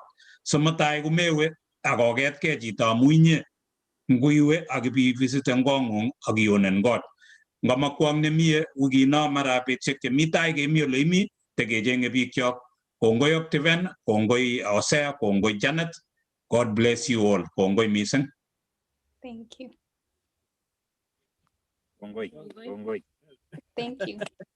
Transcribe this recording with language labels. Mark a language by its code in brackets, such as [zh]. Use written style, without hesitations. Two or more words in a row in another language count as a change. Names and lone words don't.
[kln] Somutai komewe akoketkei chito amu inye nguiwe ak ibivisiten kong'ung ak ionen kot. Ngamakwong nemie wikino mara betusiek chemi tai kemi ole imi tekecheng'e biikchok. Kongoi Optiven, kongoi Osea, kongoi Janet. [en] God bless you all. [kln] Kongoi mising. [en] Thank you. [kln] Kongoi. [en] Thank you.